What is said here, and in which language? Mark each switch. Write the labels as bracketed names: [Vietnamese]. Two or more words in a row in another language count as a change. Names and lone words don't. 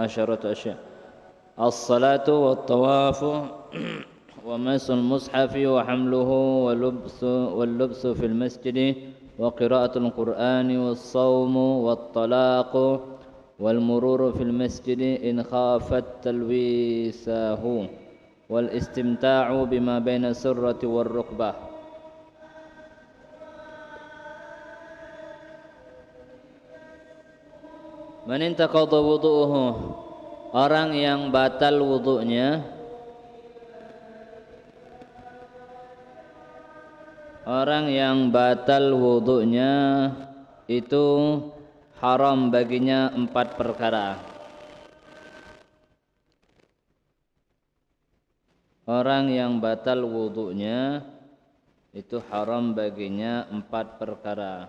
[Arabic] أشياء: الصلاة والطواف ومس المصحف وحمله واللبس في المسجد وقراءة القرآن والصوم والطلاق والمرور في المسجد إن خافت تلويثه والاستمتاع بما بين السرة والركبة. من انتقض وضوءه, [Indonesian] orang yang batal wudu'nya, orang yang batal wudu'nya itu haram baginya 4 perkara. Orang yang batal wudu'nya itu haram baginya 4 perkara.